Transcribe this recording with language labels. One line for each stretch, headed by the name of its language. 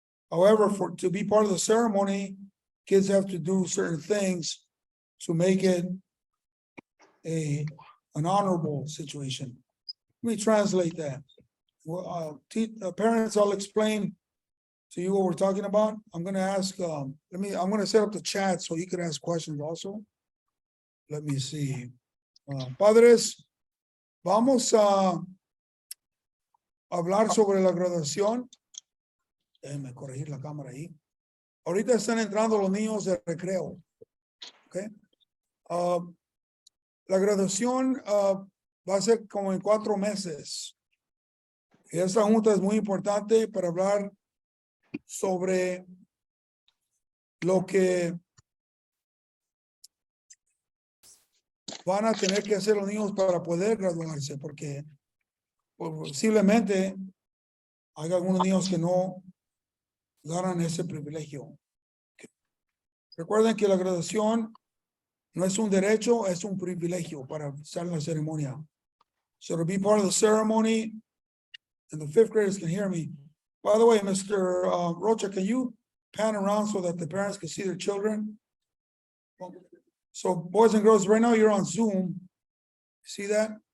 English: However, to be part of the ceremony, kids have to do certain things to make it an honorable situation. Let me translate that. Well, parents, I'll explain to you what we're talking about. I'm going to ask, I'm going to set up the chat so you can ask questions also. Let me see.
Spanish: Padres, vamos a hablar sobre la graduación. Déjenme corregir la cámara ahí. Ahorita están entrando los niños de recreo. Okay. La graduación va a ser como en 4 meses. Y esta junta es muy importante para hablar sobre lo que van a tener que hacer los niños para poder graduarse, porque posiblemente hay algunos niños que no ganan ese privilegio. Recuerden que la graduación no es un derecho, es un privilegio para estar en la ceremonia.
English: So to be part of the ceremony, and the 5th graders can hear me. By the way, Mr. Rocha, can you pan around so that the parents can see their children? So boys and girls, right now you're on Zoom. See that?